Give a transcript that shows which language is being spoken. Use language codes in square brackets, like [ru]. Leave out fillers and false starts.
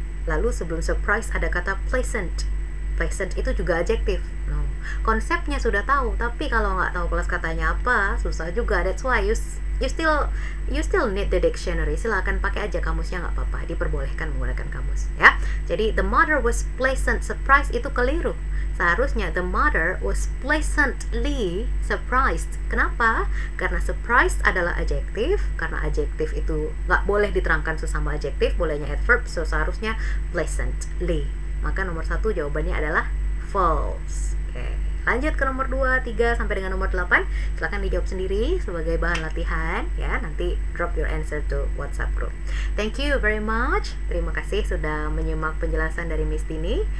[id] Lalu sebelum surprised ada kata pleasant. Pleasant itu juga adjektif. No. Konsepnya sudah tahu, tapi kalau nggak tahu kelas katanya apa, susah juga. [en] That's why you still need the dictionary. [id] Silakan pakai aja kamusnya, nggak apa-apa, diperbolehkan menggunakan kamus ya. [en] Jadi the mother was pleasant surprised [id] itu keliru. Seharusnya [en] the mother was pleasantly surprised. [id] Kenapa? Karena surprised adalah adjektif. Karena adjektif itu nggak boleh diterangkan sesama adjektif, bolehnya adverb. So seharusnya pleasantly. Maka nomor 1 jawabannya adalah false. Oke. Lanjut ke nomor 2, 3 sampai dengan nomor 8. Silahkan dijawab sendiri sebagai bahan latihan ya. [en] Nanti drop your answer to WhatsApp group. Thank you very much. [id] Terima kasih sudah menyimak penjelasan dari Miss Dini.